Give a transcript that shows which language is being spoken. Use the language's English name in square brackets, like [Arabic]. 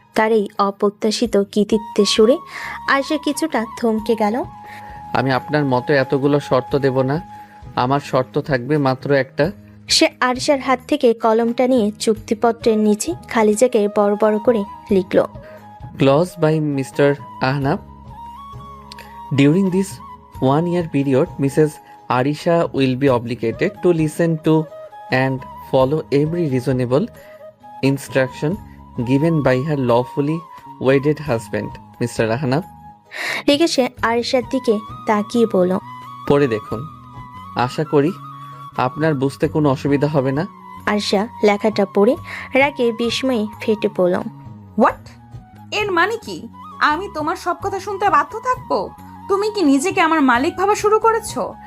[Bangla] তার এই অপ্রত্যাশিত কৃতিত্বের সুরে আরিশা কিছুটা থমকে গেল। আমি আপনার মতো এতগুলো শর্ত দেব না, আমার শর্ত থাকবে মাত্র একটা। সে আরিশার হাত থেকে কলমটা নিয়ে চুক্তিপত্রের নিচে খালি জায়গায় বড় বড় করে লিখল, [English] Clause by Mr. Ahnaf. During this 1-year period, Mrs. Arisha will be obligated to listen to and follow every reasonable instruction given by her lawfully wedded husband, Mr. Ahnaf. [Bangla] লিখে সে আরিশার দিকে তাকিয়ে বলল, পড়ে দেখুন, আশা করি আপনার বুঝতে কোনো অসুবিধা হবে না। আরিশা লেখাটা পড়ে রাগে বিস্ময়ে ফেটে পড়ল। [English] What? [Bangla] এর মানে কি? আমি তোমার সব কথা শুনতে বাধ্য থাকবো? তুমি কি নিজেকে আমার মালিক ভাবা শুরু করেছো?